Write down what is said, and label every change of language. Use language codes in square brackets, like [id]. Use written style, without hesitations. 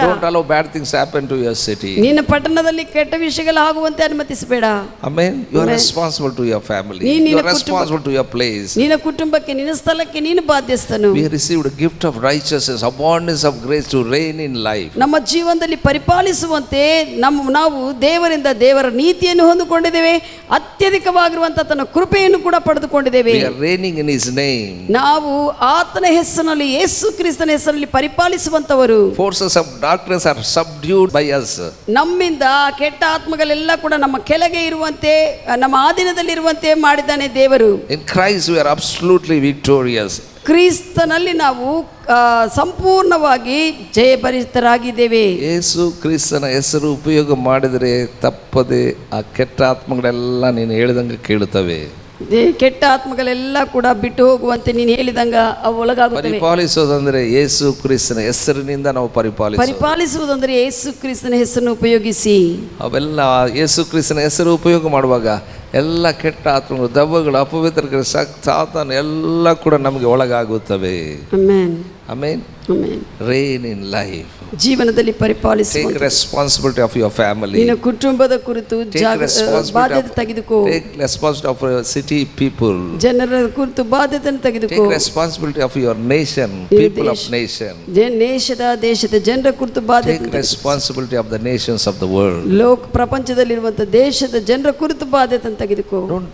[en] Don't allow bad things to happen to your city. [kn] ನಿನ್ನ ಪಟ್ಟಣದಲ್ಲಿ ಕೆಟ್ಟ ವಿಷಯಗಳು ಆಗುವಂತೆ ಅನುಮತಿಸಬೇಡ. [en] Amen. You are responsible to your family. You are responsible to your place. [kn] ನಿನ್ನ ಕುಟುಂಬಕ್ಕೆ, ನಿನ್ನ ಸ್ಥಳಕ್ಕೆ ನೀನು ಬಾಧ್ಯಸ್ಥನು. [en] We received a gift of righteousness, abundance of grace to reign in life. [kn] ನಮ್ಮ ಜೀವನದಲ್ಲಿ ಪರಿಪಾಲಿಸುವಂತೆ ನಾವು ದೇವರಿಂದ ದೇವರ ನೀತಿಯನ್ನು ಹೊಂದಿಕೊಂಡಿದ್ದೇವೆ, ಅತ್ಯಧಿಕವಾಗಿರುವಂಥ ತನ್ನ ಕೃಪೆಯನ್ನು ಕೂಡ ಪಡೆದುಕೊಂಡಿದ್ದೇವೆ. [en] We are reigning in His name. [kn] ನಾವು ಆತನ ಹೆಸರಿನಲ್ಲಿ, ಯೇಸು ಕ್ರಿಸ್ತನ ಹೆಸರಿನಲ್ಲಿ ಪರಿಪಾಲಿಸುವಂತವರು. [en] Forces of darkness are subdued by us. [kn] ನಮ್ಮಿಂದ ಕೆಟ್ಟ ಆತ್ಮಗಳೆಲ್ಲ ಕೂಡ ನಮ್ಮ ಕೆಳಗೆ ಇರುವಂತೆ, ನಮ್ಮ ಆಧೀನದಲ್ಲಿರುವಂತೆ ಮಾಡಿದ್ದಾನೆ ದೇವರು. [en] In Christ we are absolutely victorious. [kn] ಕ್ರಿಸ್ತನಲ್ಲಿ ನಾವು ಸಂಪೂರ್ಣವಾಗಿ ಜಯಭರಿತರಾಗಿದ್ದೇವೆ. ಯೇಸು ಕ್ರಿಸ್ತನ ಹೆಸರು ಉಪಯೋಗ ಮಾಡಿದರೆ ತಪ್ಪದೆ ಆ ಕೆಟ್ಟ ಆತ್ಮಗಳೆಲ್ಲ ನೀನು ಹೇಳಿದಂಗೆ ಕೇಳುತ್ತವೆ. ಕೆಟ್ಟ ಆತ್ಮಗಳೆಲ್ಲ ಕೂಡ ಬಿಟ್ಟು ಹೋಗುವಂತೆ ನೀನು ಹೇಳಿದಂಗ ಅವು ಒಳಗಾಗುತ್ತವೆ. ಪರಿಪಾಲಿಸೋದಂದ್ರೆ ಯೇಸು ಕ್ರಿಸ್ತನ ಹೆಸರಿನಿಂದ ನಾವು ಪರಿಪಾಲಿಸುವುದಂದ್ರೆ ಯೇಸು ಕ್ರಿಸ್ತನ ಹೆಸರನ್ನು ಉಪಯೋಗಿಸಿ. ಅವೆಲ್ಲ ಯೇಸು ಕ್ರಿಸ್ತನ ಹೆಸರು ಉಪಯೋಗ ಮಾಡುವಾಗ ಎಲ್ಲ ಕೆಟ್ಟ ಆತ್ಮಗಳು, ದೆವ್ವಗಳು, ಅಪವಿತ್ರಗಳ ಸಾತಾನ ಎಲ್ಲ ಕೂಡ ನಮಗೆ ಒಳಗಾಗುತ್ತವೆ. Amen. Amen. Amen. [en] Reign in life. [kn] ಜೀವನದಲ್ಲಿ ಪರಿಪಾಲಿಸು. [en] Take responsibility of your family. [kn] ನಿನ್ನ ಕುಟುಂಬದ ಕುರಿತು ಬಾಧ್ಯತೆ ತೆಗೆದುಕೋ. [en] Take responsibility of your city people. [kn] ಜನರ ಕುರಿತು ಬಾಧ್ಯತೆಯನ್ನು ತೆಗೆದುಕೋ. [en] Take responsibility of your nation, people of nation. [kn] ದೇಶದ ಜನರ ಕುರಿತು ಬಾಧ್ಯತೆ. [en] Take responsibility of the nations of the world. [kn] ಪ್ರಪಂಚದಲ್ಲಿರುವಂತಹ ದೇಶದ ಜನರ ಕುರಿತು ಬಾಧ್ಯತೆಯನ್ನು ತೆಗೆದುಕೋ.